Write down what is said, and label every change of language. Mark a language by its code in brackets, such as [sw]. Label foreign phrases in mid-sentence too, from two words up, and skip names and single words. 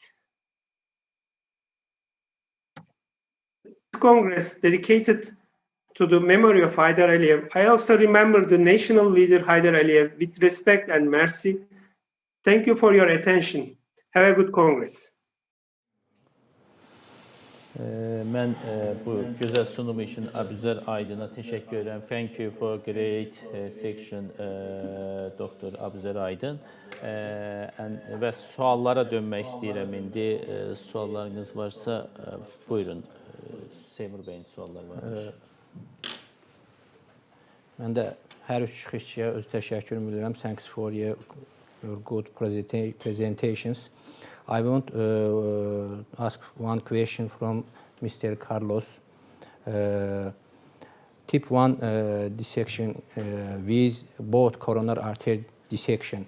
[en] This Congress dedicated to the memory of Haydar Aliyev. I also remember the national leader Haydar Aliyev with respect and mercy. Thank you for your attention. Have a good Congress. [az] Mən bu gözəl sunum üçün Abüzər Aydına təşəkkür edirəm. [en] Thank you for great section, Dr. Abüzər Aydın. [az] Və suallara dönmək istəyirəm indi. Suallarınız varsa, buyurun. Seymur bəyin sualları var. Mən də hər üç çıxışçıya öz təşəkkürümü bildirəm. [en] Thanks for your good presentations. I want to ask one question from Mr. Carlos. Type 1 dissection with both coronary artery dissection.